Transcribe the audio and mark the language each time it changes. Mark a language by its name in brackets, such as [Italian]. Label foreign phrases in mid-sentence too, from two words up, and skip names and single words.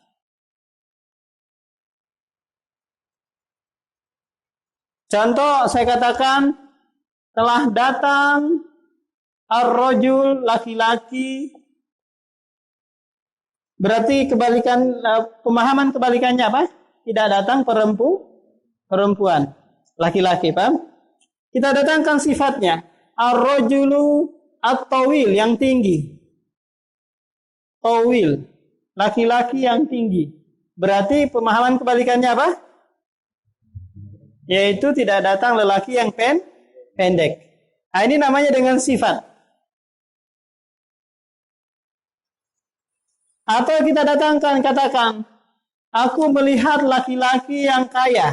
[Indonesian] Contoh saya katakan telah datang ar-rajul, laki-laki. Berarti pemahaman kebalikannya apa? Tidak datang perempuan, laki-laki, paham? Kita datangkan sifatnya. [Arabic] الرجلُ الطويل, [Indonesian] yang tinggi. Tawil, laki-laki yang tinggi. Berarti pemahaman kebalikannya apa? Yaitu tidak datang lelaki yang pendek. Nah, ini namanya dengan sifat. Atau kita katakan, aku melihat laki-laki yang kaya.